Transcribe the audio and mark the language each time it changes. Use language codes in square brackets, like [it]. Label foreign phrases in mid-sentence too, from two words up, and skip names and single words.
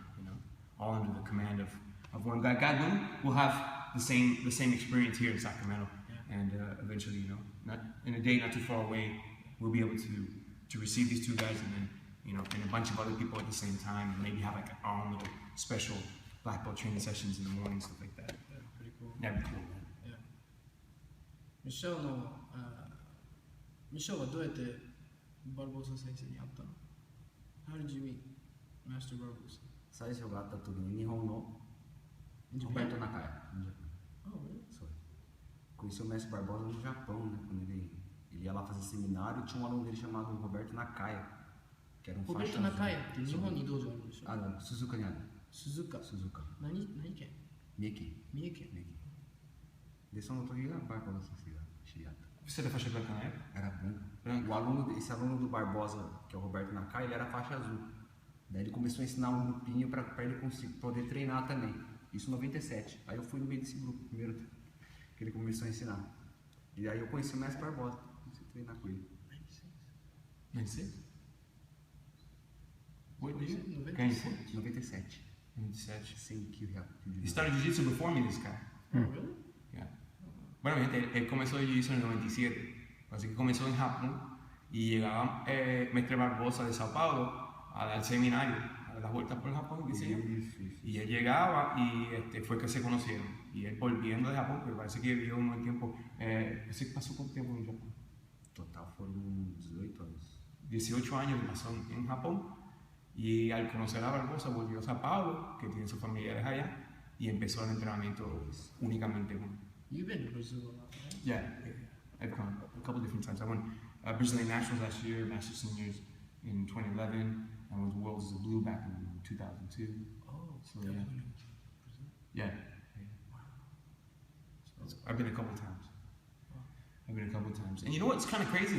[en] All under the command of one guy. God willing, we'll have the same experience here in Sacramento, and eventually, not in a day not too far away, we'll be able to receive these two guys, and then and a bunch of other people at the same time, and maybe have like our own little special black belt training sessions in the morning, stuff like that. Yeah, pretty cool. That'd be cool, man. [ja] Yeah. Michelle はどうやってバルボサ先生に会ったの？ [en] How did you meet Master Barbosa? [ja] 最初があった時に日本の Roberto Nakaya. [en] Oh, really? [pt] Conheci o Mestre Barbosa no Japão, né? Quando ele ia lá fazer seminário, tinha um aluno dele chamado Roberto Nakaya, que era faixa [ja] Roberto Nakaya って日本に道場あるんでしょ？ Suzuka にある。鈴鹿。何県？三重県。三重県。で、その時がBarbosa先生が知り合った。 [pt] Você era faixa branca na época? Era branca. Esse aluno do Barbosa, que é o Roberto Nakaya, ele era faixa azul. Daí ele começou a ensinar um grupinho para ele poder treinar também. Isso em 97. Aí eu fui no meio desse grupo, primeiro que ele começou a ensinar. E aí eu conheci o Mestre Barbosa, comecei a treinar com ele. 96? [en] What year? 97. 97. [pt] Sim, que Rio de [en] He started jiu-jitsu before me, this guy. Oh, really? Yeah. [es] Bueno, gente, él comenzó jiu-jitsu en el 97. Así que comenzó en Japón y llegaba Mestre Barbosa de Sao Paulo a dar seminario, a dar las vueltas por Japón, qué sé yo. Y él llegaba y fue que se conocieron. Y él volviendo de Japón, que parece que vivió un buen tiempo. ¿Ese pasó cuánto tiempo en Japón? Total fueron 18 años. 18 años que pasó en Japón. Y al conocer a Barbosa volvió a Sao Paulo, que tiene sus familiares allá, y empezó el entrenamiento únicamente uno. [en] You've been to Brazil a lot, right? Yeah, I've gone a couple different times. I won Brazilian Nationals last year, Master Seniors in 2011. I was Worlds as a Blue back in 2002. Oh, so definitely. yeah. So I've been a couple times. And you know what's kind of crazy?